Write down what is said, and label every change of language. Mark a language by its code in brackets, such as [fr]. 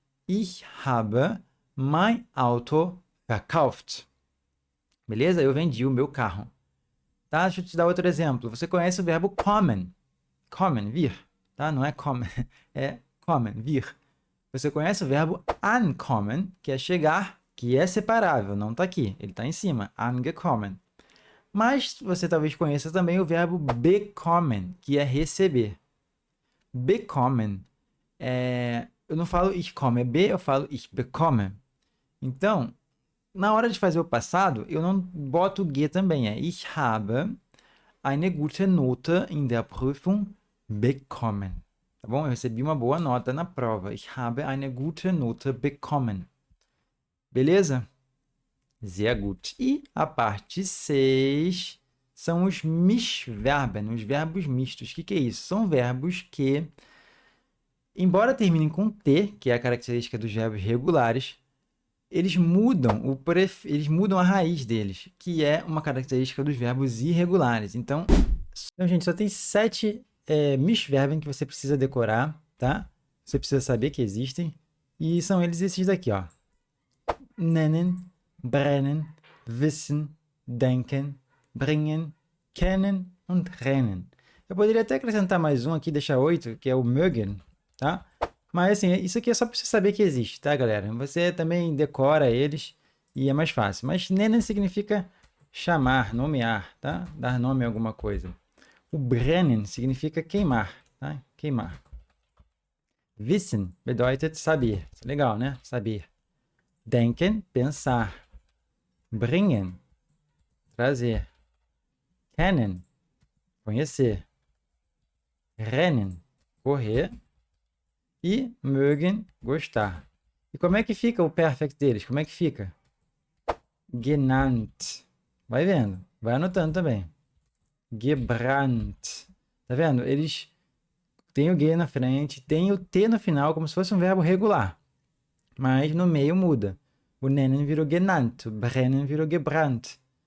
[de] Ich habe mein Auto verkauft. [pt] Beleza? Eu vendi o meu carro. Tá? Deixa eu te dar outro exemplo. Você conhece o verbo kommen. Kommen, vir. Tá? Não é kommen, é kommen, vir. Você conhece o verbo ankommen, que é chegar, que é separável, não está aqui, ele está em cima, angekommen. Mas você talvez conheça também o verbo bekommen, que é receber. Bekommen, eu não falo [de] ich komme be, [pt] eu falo [de] ich bekomme. [pt] Então, na hora de fazer o passado, eu não boto o G também, é [de] ich habe eine gute Note in der Prüfung bekommen. [pt] Tá bom? Eu recebi uma boa nota na prova. [de] Ich habe eine gute Note bekommen. [pt] Beleza? [de] Sehr gut. [pt] E a parte 6 são os Mischverben, os verbos mistos. O que é isso? São verbos que, embora terminem com T, que é a característica dos verbos regulares, eles mudam a raiz deles, que é uma característica dos verbos irregulares. Então gente, só tem 7 Mischverben que você precisa decorar, tá? Você precisa saber que existem. E são eles esses daqui, ó. [de] Nennen, brennen, wissen, denken, bringen, kennen und rennen. [pt] Eu poderia até acrescentar mais um aqui, deixar 8, que é o mögen, tá? Mas assim, isso aqui é só para você saber que existe, tá, galera? Você também decora eles e é mais fácil. Mas nennen significa chamar, nomear, tá? Dar nome a alguma coisa. O brennen significa queimar, tá? Queimar. [de] Wissen bedeutet [pt] saber. Legal, né? Saber. Denken, pensar. Bringen, trazer. Kennen, conhecer. Rennen, correr. E mögen, gostar. E como é que fica o perfect deles? Como é que fica? Genannt. Vai vendo. Vai anotando também. Gebrannt. Tá vendo? Eles têm o G na frente, tem o T no final, como se fosse um verbo regular. Mas no meio muda. O nennen virou genannt, o brennen virou gebrannt.